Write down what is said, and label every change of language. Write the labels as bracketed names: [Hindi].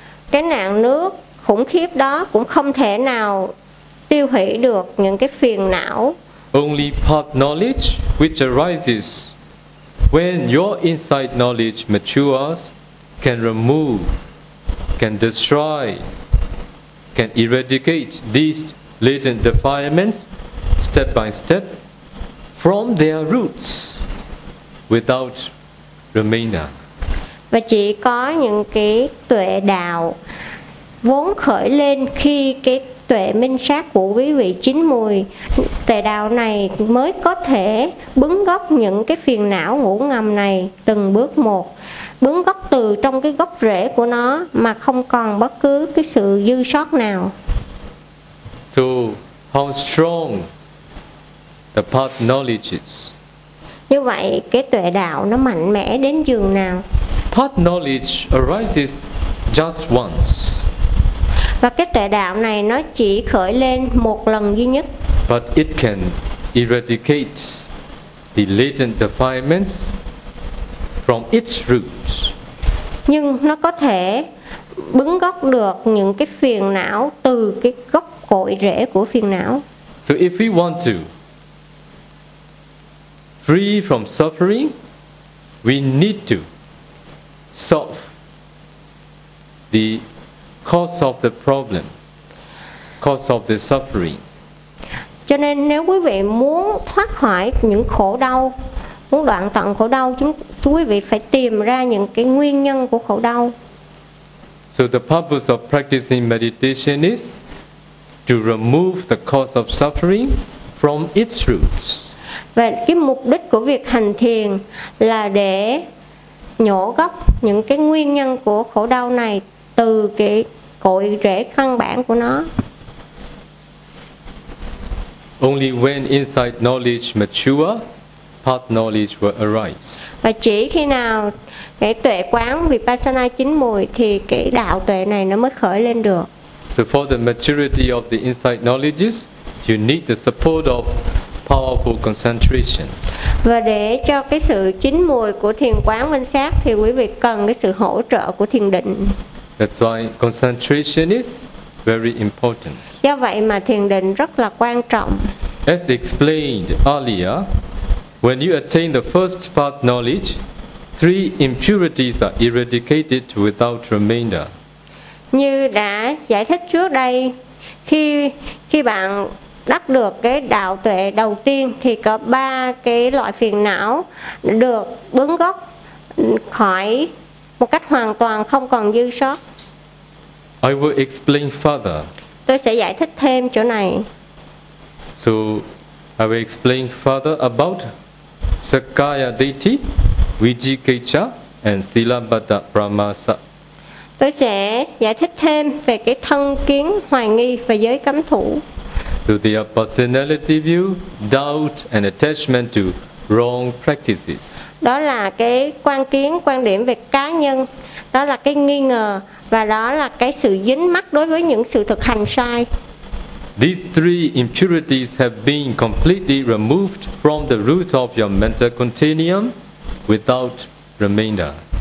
[Vietnamese] Cái nạn nước khủng khiếp đó cũng không thể nào tiêu hủy được những cái phiền não. [English] Only part knowledge which arises when your inside knowledge matures can remove, can destroy, can eradicate these latent defilements step by step from their roots without remainder. [Vietnamese] Và chỉ có những cái tuệ đạo vốn khởi lên khi cái tuệ minh sát của quý vị chín mùi, tuệ đạo này mới có thể bứng gốc những cái phiền não ngủ ngầm này từng bước một, bứng gốc từ trong cái gốc rễ của nó mà không còn bất cứ cái sự dư sót nào. [English] So how strong the path knowledge is. [Vietnamese] Như vậy cái tuệ đạo nó mạnh mẽ đến giường nào? [English] Path knowledge arises just once. [Vietnamese] Và cái tuệ đạo này nó chỉ khởi lên một lần duy nhất. [English] But it can eradicate the latent defilements from its roots. [Vietnamese] Nhưng nó có thể bứng gốc được những cái phiền não từ cái gốc cội rễ của phiền não. [English] So if we want to free from suffering, we need to solve the cause of the problem, cause of the suffering. [Vietnamese] Cho nên nếu quý vị muốn thoát khỏi những khổ đau, muốn đoạn tận khổ đau, quý vị phải tìm ra những cái nguyên nhân của khổ đau. [English] So the purpose of practicing meditation is to remove the cause of suffering from its roots. [Vietnamese] Và cái mục đích của việc hành thiền là để nhổ gốc những cái nguyên nhân của khổ đau này từ cái cội rễ căn bản của nó. [English] Only when inside knowledge mature, path knowledge will arise. [Vietnamese] Và chỉ khi nào cái tuệ quán Vipassana chín mùi thì cái đạo tuệ này nó mới khởi lên được. [English] So for the maturity of the inside knowledges, you need the support of powerful concentration. [Vietnamese] Và để cho cái sự chín mùi của thiền quán minh sát thì quý vị cần cái sự hỗ trợ của thiền định. [English] That's why concentration is very important. [Vietnamese] Do vậy mà thiền định rất là quan trọng. [English] As explained earlier, when you attain the first path knowledge, three impurities are eradicated without remainder. [Vietnamese] Như đã giải thích trước đây, khi bạn đắc được cái đạo tuệ đầu tiên thì có ba cái loại phiền não được bứng gốc khỏi một cách hoàn toàn, không còn dư sót. [English] I will explain further. [Vietnamese] Tôi sẽ giải thích thêm chỗ này. [English] So I will explain further about Sakkaya Ditthi, Vijikicca and Silabbata Pramasa. [Vietnamese] Tôi sẽ giải thích thêm về cái thân kiến hoài nghi và giới cấm thủ. [English] So the personality view, doubt and attachment to wrong practices. [Vietnamese] Đó là cái quan kiến, quan điểm về cá nhân. Đó là cái nghi ngờ và đó là cái sự dính mắc đối với những sự thực hành sai. [English] These three impurities have been completely removed from the root of your mental continuum without remainder.